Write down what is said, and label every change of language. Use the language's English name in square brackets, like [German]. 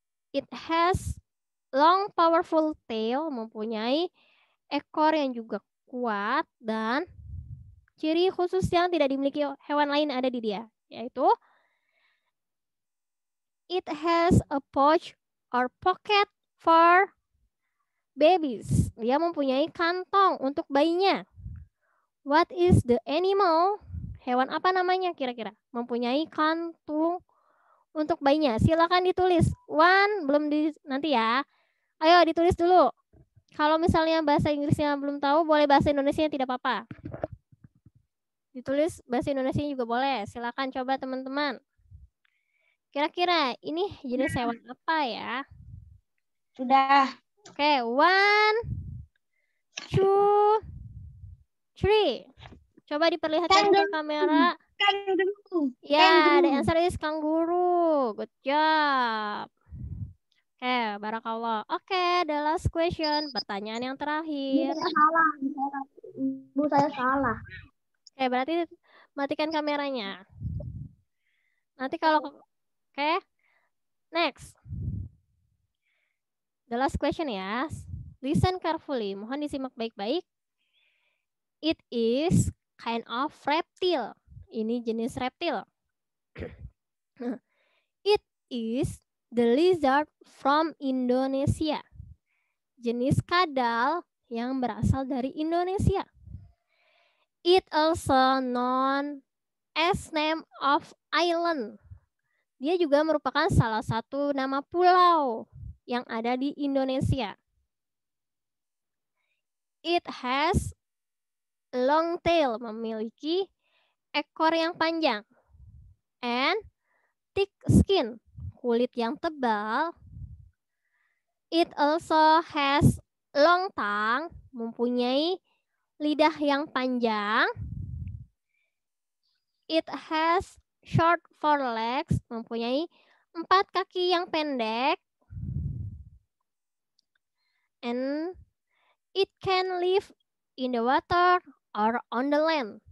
[English] It has long powerful tail. [Indonesian] Mempunyai ekor yang juga kuat. Dan ciri khusus yang tidak dimiliki hewan lain ada di dia. [English] Yaitu it has a pouch or pocket for babies. [Indonesian] Dia mempunyai kantong untuk bayinya. [English] What is the animal? [Indonesian] Hewan apa namanya kira-kira? Mempunyai kantung untuk bayinya. Silakan ditulis. One, belum nanti ya. Ayo ditulis dulu. Kalau misalnya bahasa Inggrisnya belum tahu, boleh bahasa Indonesia tidak apa-apa. Ditulis bahasa Indonesia juga boleh. Silakan coba teman-teman. Kira-kira ini jenis hewan apa ya? Sudah. Oke, 1, 2, 3. Coba diperlihatkan ke kamera. [English] Kangaroo. Ya, the answer is kangguru. Good job. Oke, barakallah. Oke, the last question. [Indonesian] Pertanyaan yang terakhir. Ibu saya salah. Oke, berarti matikan kameranya. Nanti kalau... [English] Oke, next. The last question ya. Listen carefully. [Indonesian] Mohon disimak baik-baik. [English] It is kind of reptile. [Indonesian] Ini jenis reptil. [English] It is the lizard from Indonesia. [Indonesian] Jenis kadal yang berasal dari Indonesia. [English] It also known as name of island. [Indonesian] Dia juga merupakan salah satu nama pulau yang ada di Indonesia. [English] It has long tail, [Indonesian] memiliki ekor yang panjang. [English] And thick skin, [Indonesian] kulit yang tebal. [English] It also has long tongue, [Indonesian] mempunyai lidah yang panjang. [English] It has short forelegs, [Indonesian] mempunyai 4 kaki yang pendek. [English] And it can live in the water or on the land.